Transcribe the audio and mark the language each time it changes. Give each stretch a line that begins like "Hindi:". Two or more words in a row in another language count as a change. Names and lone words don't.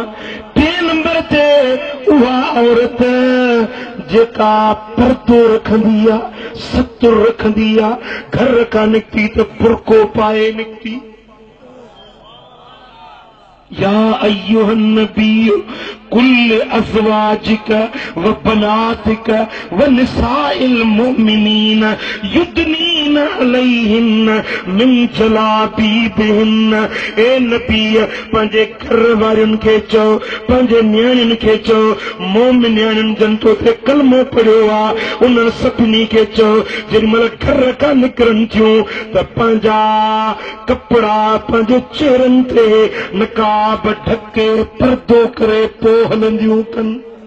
Sindhi: टे नंबर ते उहा औरत जेका पर्दो रखंदी आ, सतुर रखंदी आ, घर का निकती तो बुरको पाए निकती।
Arabic: يا أيها النبي قل لأزواجك وبناتك ونساء المؤمنين يدنين عليهن من جلابيبهن.
Sindhi: ए नबी पंहिंजे घर वारनि खे चओ, पंहिंजे न्याणियुनि खे चओ, मोमिन न्याणियुनि जन तो ते कलमो पढ़ियो आ, उन्हनि सभिनी खे चओ जेॾीमहिल घर खां निकिरनि थियूं त पंहिंजा कपिड़ा पंहिंजे चेहरनि ते नकाब ढके पर्दो करे पोइ हलंदियूं कनि।